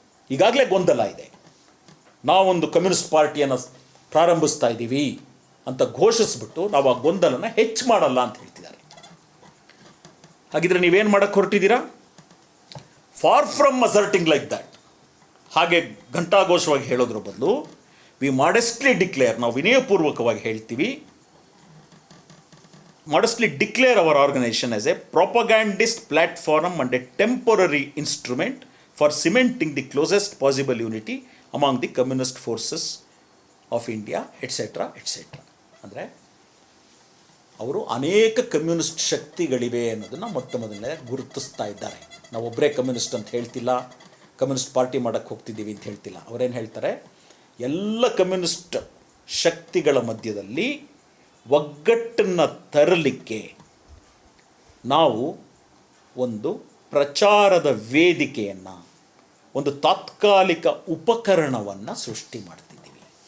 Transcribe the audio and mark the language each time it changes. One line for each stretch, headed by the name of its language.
Kannada: ಈಗಾಗಲೇ ಗೊಂದಲ ಇದೆ. ನಾವೊಂದು ಕಮ್ಯುನಿಸ್ಟ್ ಪಾರ್ಟಿಯನ್ನು ಪ್ರಾರಂಭಿಸ್ತಾ ಇದ್ದೀವಿ ಅಂತ ಘೋಷಿಸ್ಬಿಟ್ಟು ನಾವು ಆ ಗೊಂದಲನ ಹೆಚ್ಚು ಮಾಡಲ್ಲ ಅಂತ ಹೇಳ್ತಿದ್ದಾರೆ. ಹಾಗಿದ್ರೆ ನೀವೇನು ಮಾಡೋಕ್ಕೆ ಹೊರಟಿದ್ದೀರಾ?
English: far from asserting like that,
Kannada: ಹಾಗೆ ಘಂಟಾಘೋಷವಾಗಿ ಹೇಳೋದ್ರ ಬದಲು
English: we modestly declare,
Kannada: ನಾವು ವಿನಯಪೂರ್ವಕವಾಗಿ ಹೇಳ್ತೀವಿ,
English: modestly declare our organization as a propagandist platform and a temporary instrument for cementing the closest possible unity among the communist forces of India, etc., etc.
Kannada: ಅಂದರೆ ಅವರು ಅನೇಕ communist ಶಕ್ತಿಗಳಿವೆ ಅನ್ನೋದನ್ನು ಮೊಟ್ಟ ಮೊದಲನೇ ಗುರುತಿಸ್ತಾ ಇದ್ದಾರೆ. ನಾವೊಬ್ಬರೇ ಕಮ್ಯುನಿಸ್ಟ್ ಅಂತ ಹೇಳ್ತಿಲ್ಲ, ಕಮ್ಯುನಿಸ್ಟ್ ಪಾರ್ಟಿ ಮಾಡೋಕ್ಕೆ ಹೋಗ್ತಿದ್ದೀವಿ ಅಂತ ಹೇಳ್ತಿಲ್ಲ. ಅವರೇನು ಹೇಳ್ತಾರೆ, ಎಲ್ಲ ಕಮ್ಯುನಿಸ್ಟ್ ಶಕ್ತಿಗಳ ಮಧ್ಯದಲ್ಲಿ ಒಗ್ಗಟ್ಟನ್ನು ತರಲಿಕ್ಕೆ ನಾವು ಒಂದು ಪ್ರಚಾರದ ವೇದಿಕೆಯನ್ನು, ಒಂದು ತಾತ್ಕಾಲಿಕ ಉಪಕರಣವನ್ನು ಸೃಷ್ಟಿ ಮಾಡ್ತಿದ್ದೀವಿ.